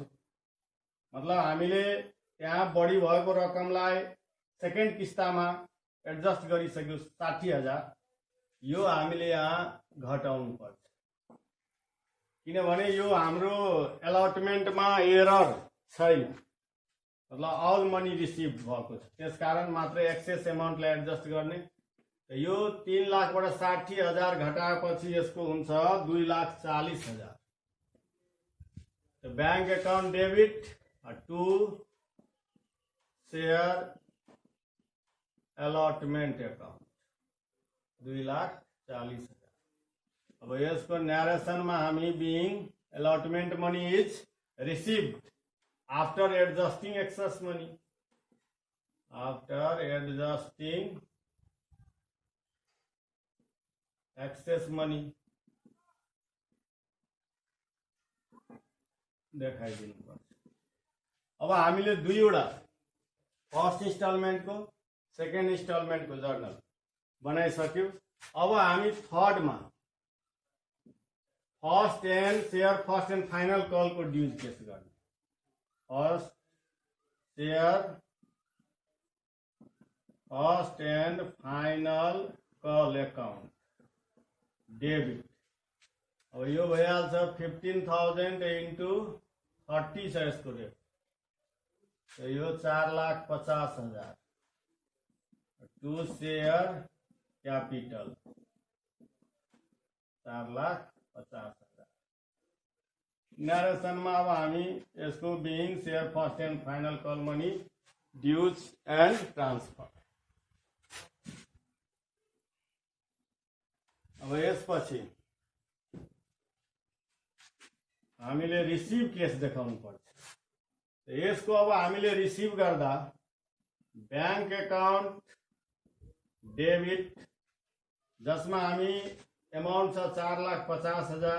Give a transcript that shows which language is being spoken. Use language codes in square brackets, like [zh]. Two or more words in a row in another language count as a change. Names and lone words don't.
[ne] मतलब हामीले त्यहाँ बढी भएको रकमलाई सेकेन्ड किस्तामा एडजस्ट गरिसक्यो 60,000 यो हामीले यहाँ घटाउनु पर्छ किनभने यो हाम्रो अलॉटमेन्टमा एरर छैन मतलब [en] all money [ne] रिसिभ भएको छ त्यसकारण मात्र एक्सेस एमाउन्टलाई एडजस्ट गर्ने। यो 3 लाखबाट 60,000 घटाएपछि यसको हुन्छ 2,40,000। [en] bank account debit to share allotment account 2,40,000। [ne] अब यसको [en] न्यारेसन में हामी being allotment money is received after adjusting excess money after adjusting excess money आफ्टर एडजस्टिंग एक्सेस मनी [ne] देखाइदिनु पर्छ। अब हामीले दुईवटा [en] first instalment [ne] को [en] second instalment [ne] को जर्नल बनाइसक्यो। अब हामी [en] थर्ड में first and share first and final call को dues case गर्ने। first share first and final call account debit. [ne] अब यो भइहाल्छ 15,000 × 30 छ यसको रेट यो 4,50,000 [en] to share capital [ne] 4,50,000। [en] नरेशन में [ne] अब हामी यसको [en] being share first and final call money dues and transfer. [ne] अब यसपछि हामीले रिसिभ केस देखाउनु पर्छ। यसको अब हामीले रिसिभ गर्दा [en] bank account debit, [ne] जसमा हामी एमाउन्ट छ 4,50,000।